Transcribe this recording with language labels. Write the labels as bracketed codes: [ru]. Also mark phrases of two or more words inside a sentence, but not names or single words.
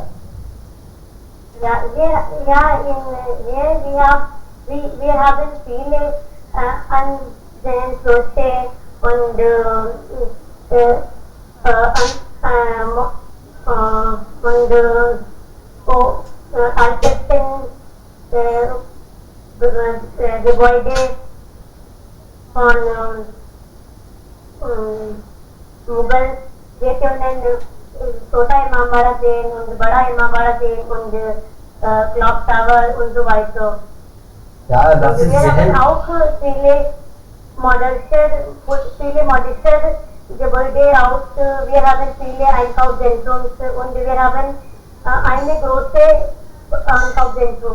[de] Ja, wir haben viele Ansehenswürde und Architekten, Gebäude von Mughal. Wir können छोटा इमामबाड़ा sehen und बड़ा इमामबाड़ा sehen und Clock Tower und so weiter. Ja, das ist wir haben sehr. auch viele modische Gebäude aus. Wir haben viele Einkaufszentren und wir haben eine große Einkaufszentrum.